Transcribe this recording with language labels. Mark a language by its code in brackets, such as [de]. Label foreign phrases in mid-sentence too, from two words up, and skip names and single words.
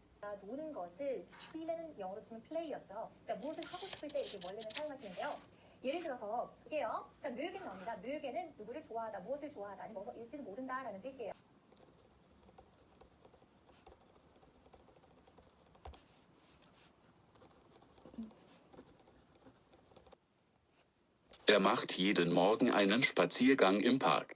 [ko] 우리가 노는 것을 spiele는 영어로 치면 play였죠. 자, 무엇을 하고 싶을 때 이렇게 원래는 사용하시는데요. 예를 들어서 볼게요. 자, mögen 나옵니다. mögen은 누구를 좋아하다, 무엇을 좋아하다, 아니 뭐일지는 모른다라는 뜻이에요. [de] Er macht jeden Morgen einen Spaziergang im Park.